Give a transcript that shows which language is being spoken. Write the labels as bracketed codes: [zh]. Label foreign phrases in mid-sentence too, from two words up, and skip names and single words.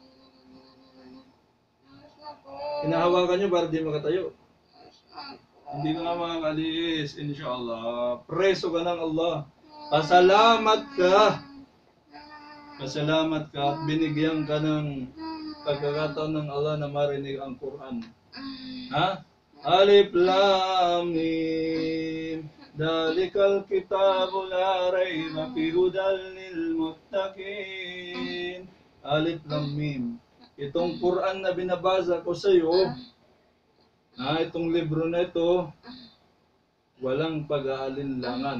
[tl] Inahawakan niyo para di makatayo? Hindi ka nga makakalis, inshallah. Preso ka ng Allah. Pasalamat ka. Pasalamat ka at binigyan ka ng pagkakataon ng Allah na marinig ang Quran. [ar] Ha? ألف لام ميم. ذلك الكتاب لا ريب فيه هدى للمتقين. ألف لام ميم. [tl] Itong Quran na binabasa ko sa iyo, itong libro na ito, walang pag-aalinlangan.